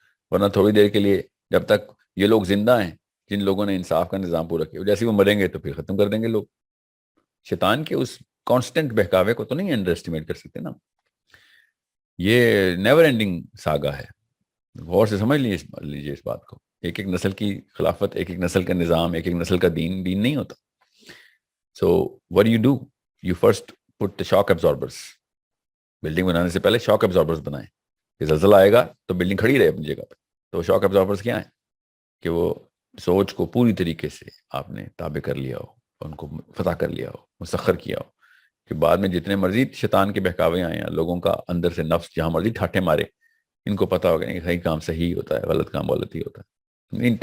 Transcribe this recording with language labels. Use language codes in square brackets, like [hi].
[ur] ورنہ تھوڑی دیر کے لیے، جب تک یہ لوگ زندہ ہیں جن لوگوں نے انصاف کا نظام پورا کیا، جیسے وہ مریں گے تو پھر ختم کر دیں گے لوگ. شیطان کے اس کانسٹنٹ بہکاوے کو تو نہیں انڈر اسٹیمیٹ کر سکتے نا. یہ نیور اینڈنگ ساگا ہے. غور سے سمجھ لیجیے اس بات کو. ایک ایک نسل کی خلافت، ایک ایک نسل کا نظام، ایک ایک نسل کا دین نہیں ہوتا. [en] So what do, you first put the shock absorbers. [ur] Building بنانے سے پہلے شاک ابزاربرز بنائیں کہ زلزلہ آئے گا تو بلڈنگ کھڑی رہے اپنی جگہ پہ. تو شاک ابزاربرز کیا ہیں کہ وہ سوچ کو پوری طریقے سے آپ نے تابع کر لیا ہو، ان کو فتح کر لیا ہو، مسخر کیا ہو، کہ بعد میں جتنے مرضی شیطان کے بہکاوے آئے ہیں، لوگوں کا اندر سے نفس جہاں مرضی ٹھاٹھے مارے، ان کو پتا ہوگا کہ صحیح کام صحیح ہوتا ہے، غلط کام غلط ہی ہوتا ہے.